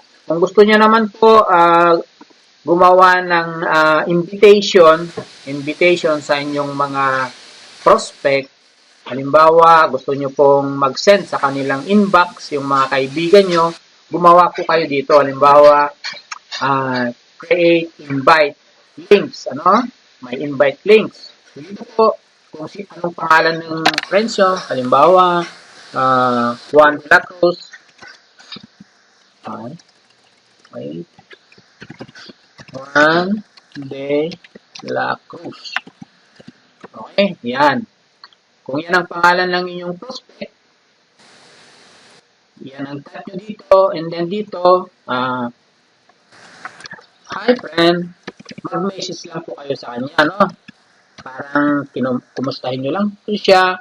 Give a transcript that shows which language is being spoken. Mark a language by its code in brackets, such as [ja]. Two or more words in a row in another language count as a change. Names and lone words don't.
[tl] Kung gusto nyo naman po gumawa ng invitation sa inyong mga prospect, halimbawa, gusto nyo pong mag-send sa kanilang inbox, yung mga kaibigan nyo, gumawa po kayo dito. [en] Halimbawa, create invite links. [tl] May [en] invite links. [tl] So, dito po, kung anong pangalan ng friends nyo, halimbawa, Juan de la Cruz. Okay. Juan de la Cruz. Okay, yan. Kung yan ang pangalan ng inyong prospect, yan ang type nyo dito, and then dito, [en] hi friend, [tl] mag-message lang po kayo sa kanya, no? Parang kumustahin nyo lang po siya.